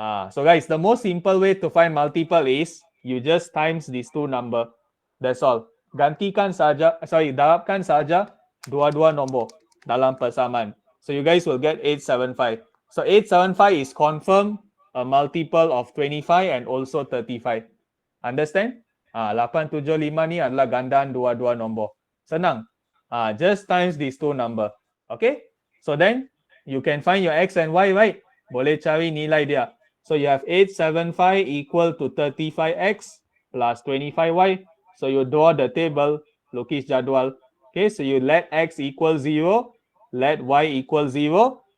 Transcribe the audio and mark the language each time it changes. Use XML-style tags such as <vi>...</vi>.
<en>So guys, the most simple way to find multiple is you just times these two number. That's all.</en> <ms>Gantikan saja, darabkan saja dua-dua nombor dalam persamaan.</ms> <en>So you guys will get 875. So 875 is confirmed a multiple of 25 and also 35. Understand?</en> <ms>875 ni adalah gandaan dua-dua nombor. Senang.</ms> <en>Just times these two number. Okay? So then you can find your x and y, right?</en> <ms>Boleh cari nilai dia.</ms> <en>So you have 875 equal to 35x plus 25y. So you draw the table,</en> <ms>lukis jadual.</ms> <en>Okay, so you let x equal 0, let y equal 0.</en>